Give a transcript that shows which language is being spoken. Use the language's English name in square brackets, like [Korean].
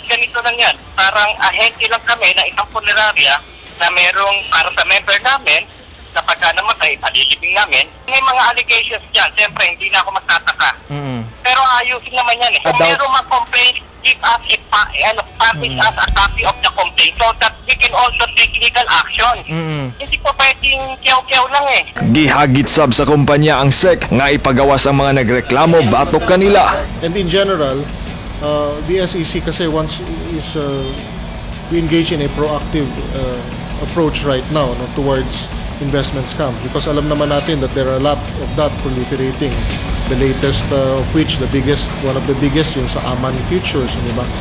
[Filipino] Ganito lang yan. Parang ahente lang kami na isang punerarya na merong para sa member namin na pagka namatay, alilibing namin. May mga allegations dyan. Siyempre, hindi na ako magtataka. Pero ayusin naman yan eh. Kung merong mag-complain, [English] give us publish us a copy of the complaint so that we can also take legal action. [Filipino] Hindi po pwedeng kiyaw-kiyaw lang eh. [Cebuano] Gihagit sab sa kumpanya ang SEC nga ipagawas ang mga nagreklamo batok kanila. [English] And in general, the SEC kasi once is we engage in a proactive approach right now towards investment scam because [Filipino] alam naman natin [English] that there are a lot of that proliferating. The latest of which, one of the biggest yung sa Aman Futures, [Filipino] di ba?